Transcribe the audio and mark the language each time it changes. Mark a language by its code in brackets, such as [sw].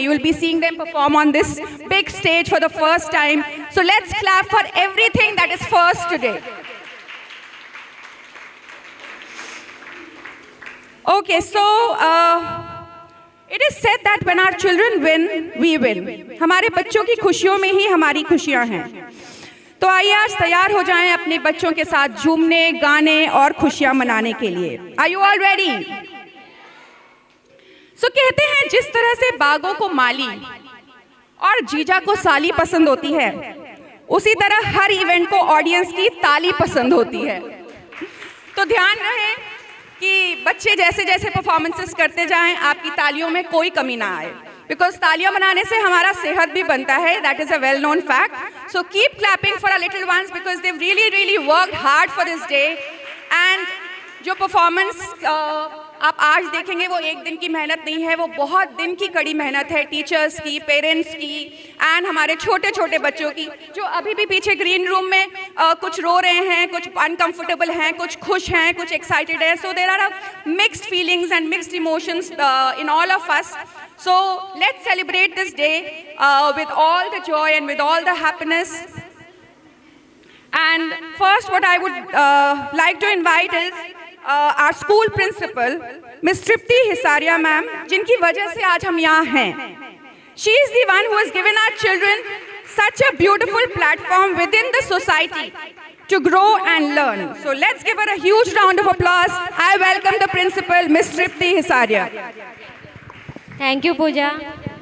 [en] You will be seeing them perform on this big stage for the first time. So let's clap for everything that is first today. Okay, so it is said that when our children win, we win. [hi] हमारे बच्चों की खुशियों में ही हमारी खुशियाँ हैं। तो आइए आज तैयार हो जाएं अपने बच्चों के साथ झूमने, गाने और खुशियाँ मनाने के लिए। [en] Are you all ready? [hi] So कहते हैं जिस तरह से बागों को माली और जीजा को साली पसंद होती है, उसी तरह हर इवेंट को ऑडियंस की ताली पसंद होती है। तो ध्यान रहे कि बच्चे जैसे जैसे परफॉर्मेंसेस करते जाएं, आपकी तालियों में कोई कमी ना आए, बिकॉज तालियां बनाने से हमारा सेहत भी बनता है. [en] That is a well known fact. So keep clapping for our little ones because they really really worked hard for this day. [hi] And जो परफॉर्मेंस आप आज देखेंगे वो एक दिन की मेहनत नहीं है, वो बहुत दिन की कड़ी मेहनत है, टीचर्स की, पेरेंट्स की एंड हमारे छोटे छोटे बच्चों की, जो अभी भी पीछे ग्रीन रूम में कुछ रो रहे हैं, कुछ अनकंफर्टेबल हैं, कुछ खुश हैं, कुछ एक्साइटेड हैं. [en] So there are mixed feelings and mixed emotions in all of us. So let's celebrate this day with all the joy and with all the happiness. And first what I would like to invite is our school principal, Ms. [hi] Tripti Hisaria ma'am, जिनकी वजह से आज हम यहाँ हैं. [en] She is the one who has given our children such a beautiful platform within the society to grow and learn. So let's give her a huge round of applause. I welcome the principal, Ms. Tripti Hisaria. Thank you, Pooja.